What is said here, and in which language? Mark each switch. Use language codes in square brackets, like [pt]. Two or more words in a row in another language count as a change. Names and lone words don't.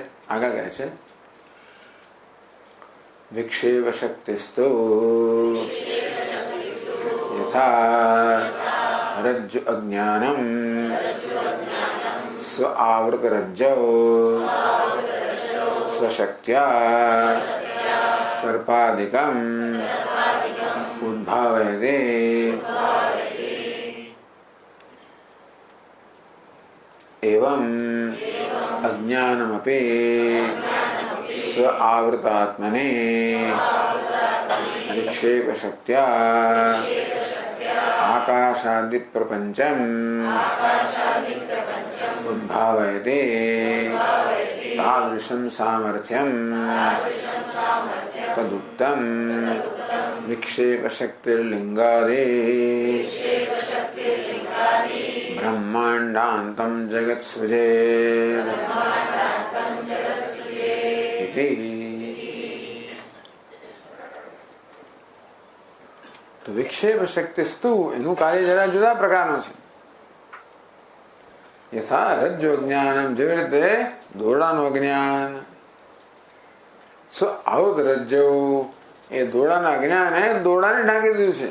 [gu] આગળ કહે છે [sa] વિક્ષેપ શક્તિસ્તુ યથા રજ્જુ અજ્ઞાનમ સ્વ આવૃત રજ્જૌ સ્વશક્ત્યા સર્પાદિકમ ઉદ્ભાવયતે एवं अज्ञानमपि स्व आवृतात्मने विक्षेप शक्त्या आकाशादि प्रपंचम उद्भावयते तादृशं सामर्थ्यं तदुक्तं विक्षेप शक्तिर्लिंगादि ब्रह्मांडान्तं जगत् सृजेत् इति. [gu] તો [sa] વિક્ષેપ શક્તિસ્તુ [gu] એનું કાર્ય જરા જુદા પ્રકારનું છે. [sa] યથા રજ્જુ અજ્ઞાનમ, [gu] જેવી રીતે દોરડાનું અજ્ઞાન, [sa] સ્વ આવૃત રજ્જુ, [gu] એ દોરડાના અજ્ઞાને દોરડાને ઢાંકી દીધું છે.